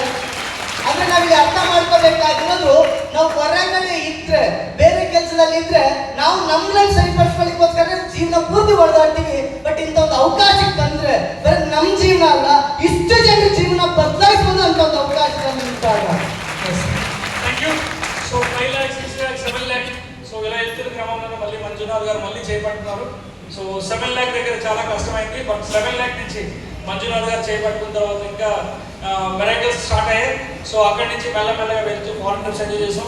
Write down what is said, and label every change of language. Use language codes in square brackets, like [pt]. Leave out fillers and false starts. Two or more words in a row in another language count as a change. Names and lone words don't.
[kn] ಅಂದ್ರೆ ನಾವಿಲ್ಲಿ ಅರ್ಥ ಮಾಡ್ಕೋಬೇಕಾಗಿರೋದು, ನಾವು ಹೊರಗಡೆ ಇದ್ರೆ, ಬೇರೆ ಕೆಲಸದಲ್ಲಿ ಇದ್ರೆ ನಾವು ನಮ್ಮ ಲೈಫ್ ಸರಿಪಡಿಸ್ಕೊಳ್ಳಿಕ್ಕೋಸ್ಕರ ಜೀವನ ಪೂರ್ತಿ ಹೊಡೆದಾಡ್ತೀವಿ. ಬಟ್ ಇಂಥ ಒಂದು ಅವಕಾಶಕ್ಕೆ ಬಂದ್ರೆ ಬರೀ ನಮ್ಮ ಜೀವನ ಅಲ್ಲ, ಇಷ್ಟು ಜನರ ಜೀವನ ಬದಲಾಯಿಸಬಹುದು ಅಂತ ಒಂದು ಅವಕಾಶ ನಮ್ಮಿದ್ದಾಗ. [en] thank you. [te] సో 5 lakhs, 6 lakhs, 7 lakhs. సో ఇలా వెళ్తున్న క్రమంలో మళ్ళీ మంజునాథ్ గారు మళ్ళీ చేపట్టున్నారు. సో 7 lakh దగ్గర చాలా కష్టమైంది. బట్ 7 lakh నుంచి మంజునాథ్ గారు చేపట్టుకున్న తర్వాత ఇంకా [en] miracles start [te] అయ్యాయి. సో అక్కడి నుంచి మెల్లమెల్లగా వెళ్తూ [en] foreign trips enjoy [te] చేసాం.